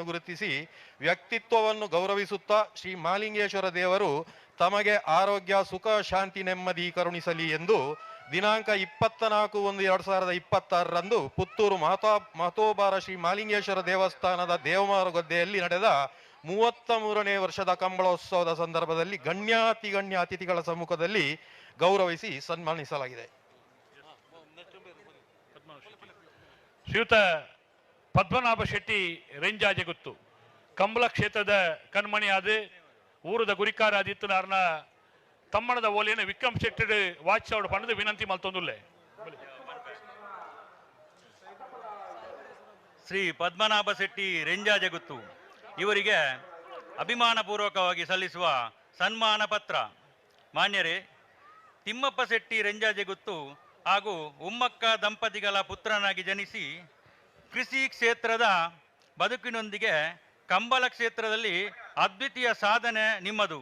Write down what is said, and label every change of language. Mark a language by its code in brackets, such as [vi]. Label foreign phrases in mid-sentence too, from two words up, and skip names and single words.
[kn] ಗುರುತಿಸಿ ವ್ಯಕ್ತಿತ್ವವನ್ನು ಗೌರವಿಸುತ್ತಾ ಶ್ರೀ ಮಹಾಲಿಂಗೇಶ್ವರ ದೇವರು ತಮಗೆ ಆರೋಗ್ಯ, ಸುಖ, ಶಾಂತಿ, ನೆಮ್ಮದಿ ಕರುಣಿಸಲಿ ಎಂದು ದಿನಾಂಕ 24/1/2026ರಂದು ಪುತ್ತೂರು ಮಹತೋಬಾರ ಶ್ರೀ ಮಹಾಲಿಂಗೇಶ್ವರ ದೇವಸ್ಥಾನದ ದೇವಮಾರು ಗದ್ದೆಯಲ್ಲಿ ನಡೆದ 33ನೇ ವರ್ಷದ ಕಂಬಳೋತ್ಸವದ ಸಂದರ್ಭದಲ್ಲಿ ಗಣ್ಯ ಅತಿಥಿಗಳ ಸಮ್ಮುಖದಲ್ಲಿ ಗೌರವಿಸಿ ಸನ್ಮಾನಿಸಲಾಗಿದೆ. [tcy] ಶ್ರೀಯುತ ಪದ್ಮನಾಭ ಶೆಟ್ಟಿ ರೆಂಜಾಜೆಗುತ್ತು ಕಂಬಳ ಕ್ಷೇತ್ರದ ಕಣ್ಮಣಿಯಾದ ಊರದ ಗುರಿಕಾರಾದಿತ್ತನಾರ್ನ ತಮ್ಮಣದ ಓಲಿಯನ್ನು ವಿಕ್ರಮ್ ಶೆಟ್ಟಿ ವಾಚಿಸೋಡು ಪಣ್ಣದು ವಿನಂತಿ ಮಲ್ತೊಂದುಲ್ಲೆ. [kn] ಶ್ರೀ ಪದ್ಮನಾಭ ಶೆಟ್ಟಿ ರೆಂಜಾಜೆಗುತ್ತು ಇವರಿಗೆ ಅಭಿಮಾನಪೂರ್ವಕವಾಗಿ ಸಲ್ಲಿಸುವ ಸನ್ಮಾನ ಪತ್ರ. ಮಾನ್ಯರೇ, ತಿಮ್ಮಪ್ಪ ಶೆಟ್ಟಿ ರೆಂಜಾಜೆಗುತ್ತು ಹಾಗೂ ಉಮ್ಮಕ್ಕ ದಂಪತಿಗಳ ಪುತ್ರನಾಗಿ ಜನಿಸಿ ಕೃಷಿ ಕ್ಷೇತ್ರದ ಬದುಕಿನೊಂದಿಗೆ ಕಂಬಳ ಕ್ಷೇತ್ರದಲ್ಲಿ ಅದ್ವಿತೀಯ ಸಾಧನೆ ನಿಮ್ಮದು.